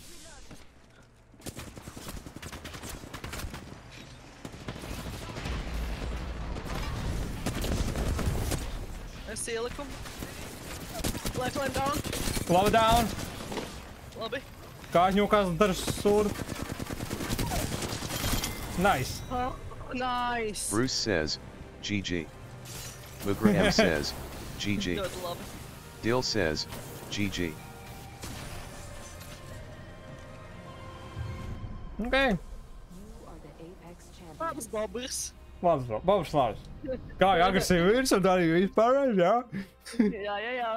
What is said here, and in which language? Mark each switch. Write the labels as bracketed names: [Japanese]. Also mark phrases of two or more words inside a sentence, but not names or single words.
[Latvian] Es ieliku. [English] Lifeline down. [Latvian] Labi down. Labi. Kāžņokās dar sūdu. [English] Nice. Oh, nice. Bruce says, GG. McGraham says, GG. [Latvian] Ļoti labi. [English] Dill says, GG. Ok. [Latvian] Labs Bobrs. Labs, Bobs labs. Kā agresīvi virs un arī vispārējais, jā? Jā.